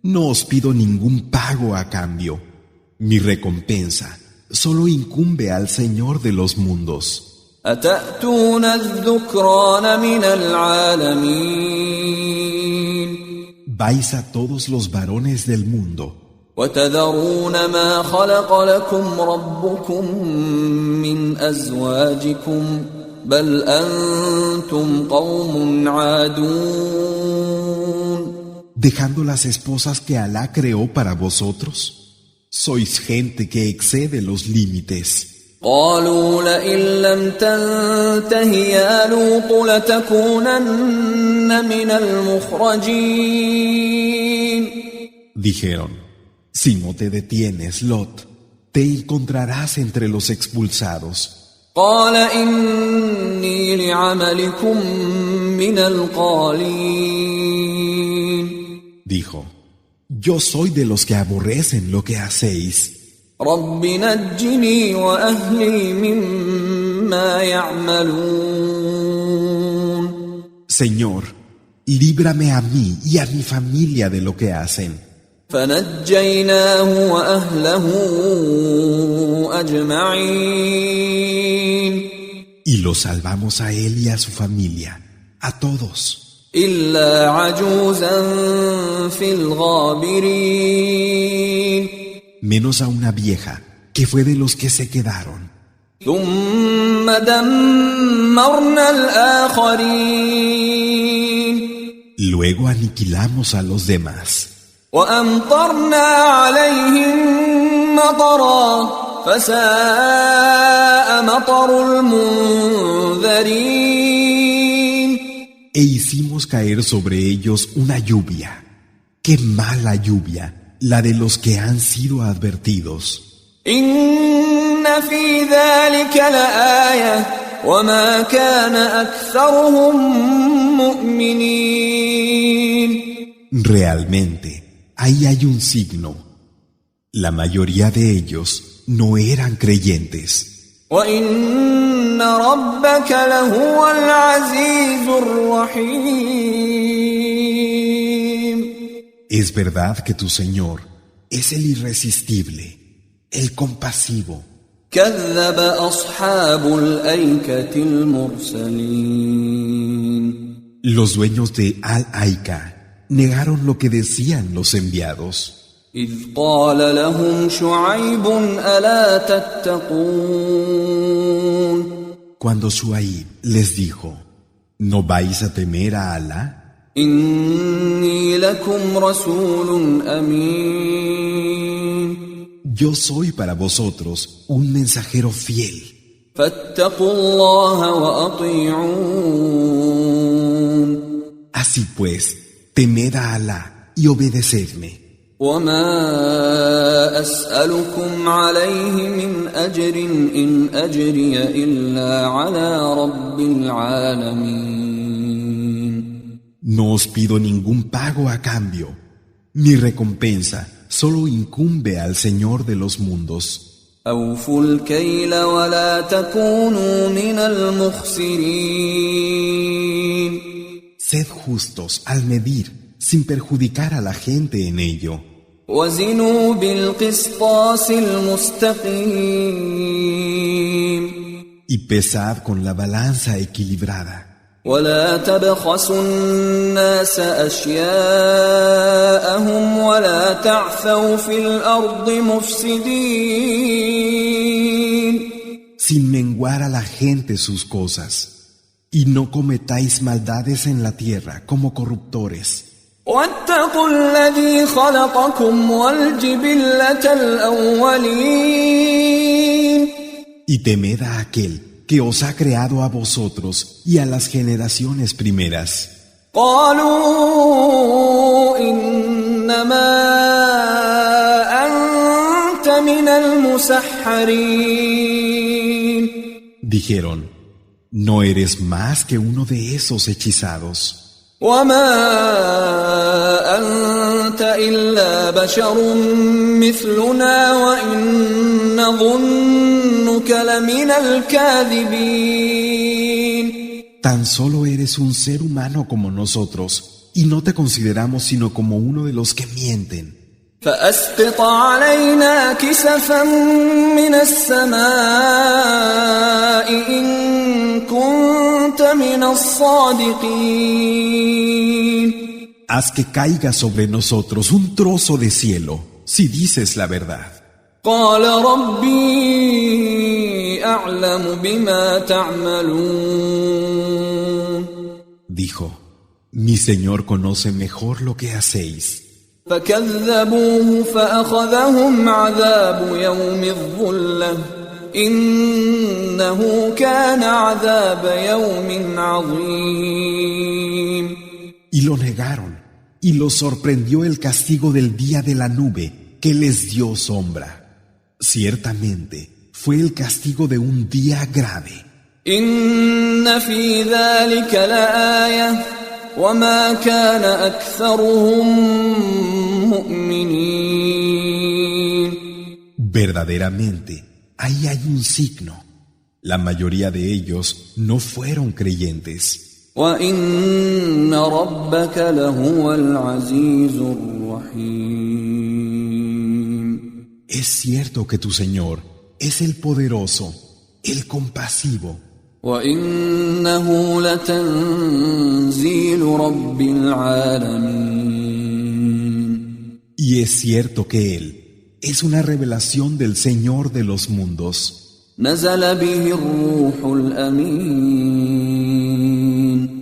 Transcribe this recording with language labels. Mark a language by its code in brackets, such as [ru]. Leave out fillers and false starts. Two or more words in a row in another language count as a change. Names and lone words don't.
[es] No os pido ningún pago a cambio. Mi recompensa solo incumbe al Señor de los mundos. [ar] أَتَأْتُونَ الذُّكْرَانَ مِنَ الْعَالَمِينَ. [es] Vais a todos los varones del mundo. [ar] وَتَذَرُونَ مَا خَلَقَ لَكُمْ رَبُّكُمْ مِنْ أَزْوَاجِكُمْ بَلْ أَنْتُمْ قَوْمٌ عَادُونَ. [es] Dejando las esposas que Alá creó para vosotros, sois gente que excede los límites. [ar] قالوا لئن لم تنته يا لوط لتكونن من المخرجين. [es] Dijeron, si no te detienes, Lot, te encontrarás entre los expulsados. [ar] قال إني لعملكم من القالين. [es] Dijo, yo soy de los que aborrecen lo que hacéis. [ar] رب نجني وأهلي مما يعملون. [es] Señor, líbrame a mí y a mi familia de lo que hacen. [ar] فنجيناه وأهله أجمعين. [es] Y lo salvamos a él y a su familia, a todos. [ar] إلا عجوزا في الغابرين. [es] Menos a una vieja que fue de los que se quedaron. [ar] ثم دمرنا الآخرين. [es] Luego aniquilamos a los demás. [ar] وأمطرنا عليهم مطرا فساء مطر المنذرين. [es] E hicimos caer sobre ellos una lluvia. ¡Qué mala lluvia! La de los que han sido advertidos. [ar] إن في ذلك لآية وما كان أكثرهم مؤمنين. [es] Realmente, ahí hay un signo. La mayoría de ellos no eran creyentes. [ar] وإن ربك لهو العزيز الرحيم. [es] Es verdad que tu Señor es el irresistible, el compasivo. [ar] كذب أصحاب الأيكة المرسلين. [es] Los dueños de Al-Aika negaron lo que decían los enviados. [ar] إذ قال لهم شعيب ألا تتقون. [es] Cuando Shuaib les dijo, ¿no vais a temer a Alá? [ar] إني لكم رسول أمين. [es] Yo soy para vosotros un mensajero fiel. [ar] فاتقوا الله وأطيعون. [es] Así pues, temed a Alá y obedecedme. [ar] وما أسألكم عليه من أجر إن أجري إلا على رب العالمين. [es] No os pido ningún pago a cambio. Mi recompensa solo incumbe al Señor de los mundos. [ar] أوفوا الكيل ولا تكونوا من المخسرين. [es] Sed justos al medir, sin perjudicar a la gente en ello. [ar] وزنوا بالقسطاس المستقيم. [es] Y pesad con la balanza equilibrada. [ar] ولا تبخسوا الناس أشياءهم ولا تعثوا في الأرض مفسدين. [es] Sin menguar a la gente sus cosas. Y no cometáis maldades en la tierra como corruptores. [ar] واتقوا الذي خلقكم والجبلة الأولين. [es] Y temed a aquel que os ha creado a vosotros y a las generaciones primeras. [ar] قالوا إنما أنت من المسحرين. [es] Dijeron, no eres más que uno de esos hechizados. [ar] وما أنت إلا بشر مثلنا وإن نظنك لمن الكاذبين. [es] Tan solo eres un ser humano como nosotros y no te consideramos sino como uno de los que mienten. [ar] فأسقط علينا كسفا من السماء إن كنت من الصادقين. [es] Haz que caiga sobre nosotros un trozo de cielo, si dices la verdad. [ar] قال ربي أعلم بما تعملون. [es] Dijo, mi Señor conoce mejor lo que hacéis. [ar] فكذبوه فأخذهم عذاب يوم الظلة إنه كان عذاب يوم عظيم. [es] Y lo negaron, y los sorprendió el castigo del día de la nube que les dio sombra. Ciertamente fue el castigo de un día grave. [ar] إن في ذلك لآية وما كان أكثرهم مؤمنين. [es] Verdaderamente, ahí hay un signo. La mayoría de ellos no fueron creyentes. [ar] وإن ربك لهو العزيز الرحيم. [es] Es cierto que tu Señor es el poderoso, el compasivo. [ar] وإنه لتنزيل رب العالمين. [es] Y es cierto que Él es una revelación del Señor de los mundos. [ar] نزل به الروح الأمين.